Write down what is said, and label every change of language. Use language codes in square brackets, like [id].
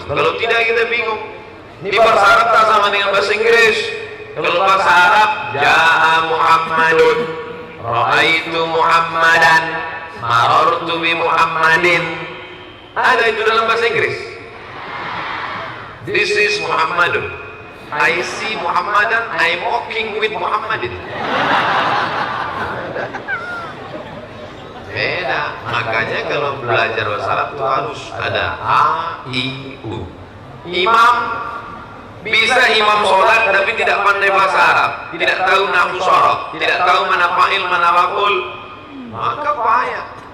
[ms] Kalau tidak kita bingung. Ini bahasa Arab tak sama dengan bahasa Inggris. Kalau bahasa Arab, [ar] ja'a Muhammadun, ra'aitu Muhammadan, marartu bi Muhammadin. [ms] Ada itu dalam bahasa Inggris. [en] This is Muhammadun. I see Muhammadan, I'm walking with Muhammadin. [ms] Beda. Makanya kalau belajar bahasa Arab itu harus ada A, I, U. Imam bisa imam sholat tapi tidak pandai bahasa Arab, tidak tahu nahwu shorof, tidak tahu mana fa'il mana maf'ul, maka payah.